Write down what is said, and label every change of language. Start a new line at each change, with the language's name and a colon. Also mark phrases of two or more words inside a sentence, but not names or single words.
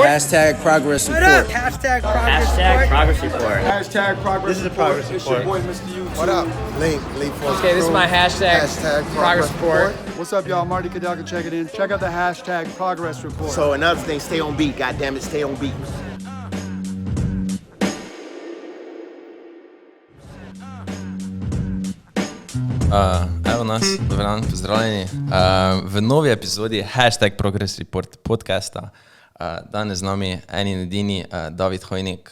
English: hashtag progress report. Hashtag progress Hashtag report. progress report. Hashtag progress. This is a progress It's your report. boy, Mr. YouTube. What up? Lee Force Okay, this is Crew. my hashtag progress report. What's up, y'all? Marty Kadaka, check it in. Check out the hashtag progress report. So another thing, stay on beat. God damn it, stay on beat.
Slovenian: Evo nas, dober dan, pozdravljeni. V novi epizodi Hashtag Progress Report podcasta. Danes z nami en in edini David Hojnik.